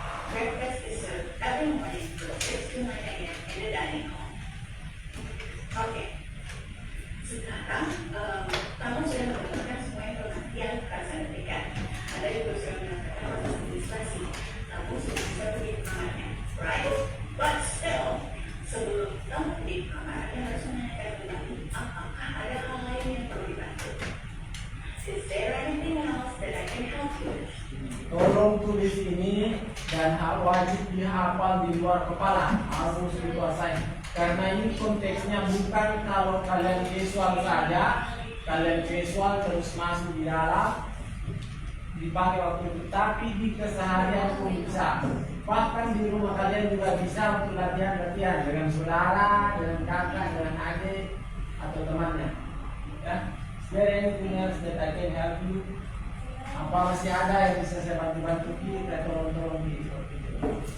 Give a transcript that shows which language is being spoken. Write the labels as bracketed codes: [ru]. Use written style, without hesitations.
[en] Breakfast is served every morning from 6 to 9 a.m. in the dining hall. Oke. [id] Sekarang kamu sudah mendapatkan semua informasi yang akan saya berikan. Ada juga sudah mendapatkan proses administrasi. Kamu sudah bisa pergi ke kamarnya, right? [en] But still, [id] sebelum kamu pergi ke kamarnya harus menanyakan kembali apakah ada hal lain yang perlu dibantu. [en] Is there anything else that I can help you with? [id] Tolong tulis ini dan wajib dihafal di luar kepala, harus dikuasai. Karena ini konteksnya bukan kalau kalian visual saja, kalian visual terus masuk di dalam, dipakai waktu itu, tapi di keseharian pun bisa. Bahkan di rumah kalian juga bisa untuk latihan-latihan dengan saudara, dengan kakak, dengan adik atau temannya. [en] Ya, is there anything else that I can help you? [id] Apa masih ada yang bisa saya bantu-bantu kita, tolong-tolong seperti itu.